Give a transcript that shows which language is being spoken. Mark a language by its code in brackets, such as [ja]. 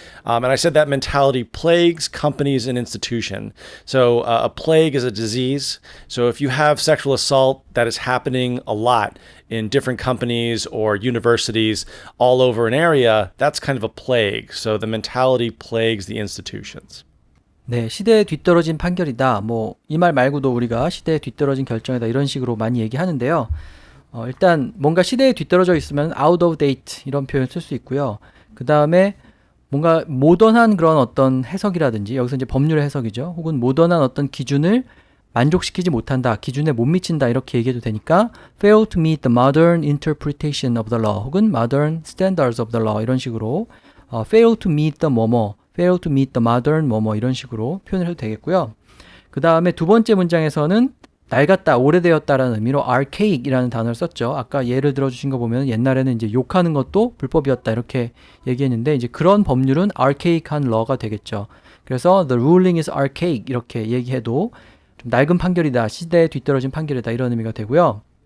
[en] And I said that mentality plagues companies and institutions. So a plague is a disease. So if you have sexual assault that is happening a lot in different companies or universities all over an area, that's kind of a plague. So the mentality plagues the institutions. [ko] 네, 시대에 뒤떨어진 판결이다. 이 말 말고도 우리가 시대에 뒤떨어진 결정이다 이런 식으로 많이 얘기하는데요. 일단 뭔가 시대에 뒤떨어져 있으면 [en] out of date [ko] 이런 표현 쓸 수 있고요. 그 다음에 뭔가 모던한 그런 어떤 해석이라든지 여기서 이제 법률의 해석이죠. 혹은 모던한 어떤 기준을 만족시키지 못한다. 기준에 못 미친다. 이렇게 얘기해도 되니까 [en] fail to meet the modern interpretation of the law [ko] 혹은 [en] modern standards of the law [ko] 이런 식으로 fail to meet the 뭐뭐 fail to meet the modern 뭐뭐 이런 식으로 표현을 해도 되겠고요. 그 다음에 두 번째 문장에서는 낡았다, 오래되었다라는 의미로 archaic이라는 단어를 썼죠. 아까 예를 들어주신 거 보면 옛날에는 이제 욕하는 것도 불법이었다 이렇게 얘기했는데 이제 그런 법률은 archaic한 law가 되겠죠. 그래서 [en] the ruling is archaic [ko] 이렇게 얘기해도 좀 낡은 판결이다, 시대에 뒤떨어진 판결이다 이런 의미가 되고요.